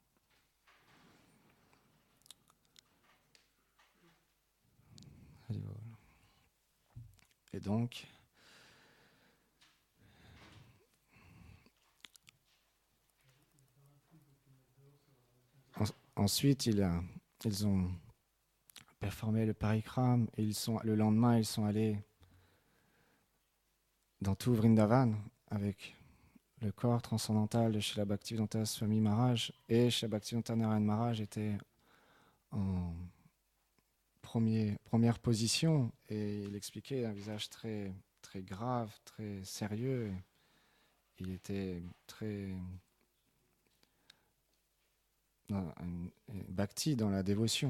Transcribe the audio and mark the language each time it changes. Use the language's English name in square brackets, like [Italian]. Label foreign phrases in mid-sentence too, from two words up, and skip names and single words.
[French] Et donc, ensuite, ils ont performé le parikram et le lendemain, ils sont allés dans tout Vrindavan avec le corps transcendantal de Srila Bhaktivedanta Swami Maharaj, et Srila Bhaktivedanta Narayana Maharaj était en première position, et il expliquait un visage très, très grave, très sérieux. Il était très bhakti dans la dévotion.